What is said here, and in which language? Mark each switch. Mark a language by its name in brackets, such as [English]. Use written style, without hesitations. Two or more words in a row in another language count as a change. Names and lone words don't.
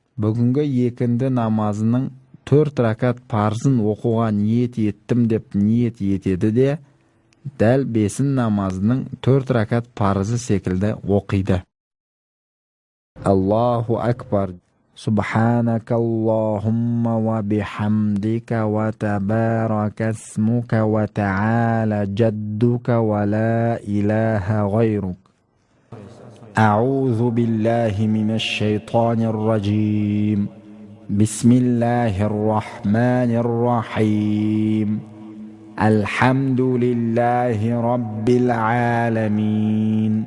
[Kazakh] Бүгінгі екінді намазының 4 ракат парызын оқуға ниет еттім деп ниет етеді де, дәл 5 намазының 4 ракат парызы секілді оқиды. [Arabic] الله أكبر سبحانك اللهم وبحمدك وتبارك اسمك وتعالى جدك ولا إله غيرك. أعوذ بالله من الشيطان الرجيم. بسم الله الرحمن الرحيم. الحمد لله رب العالمين.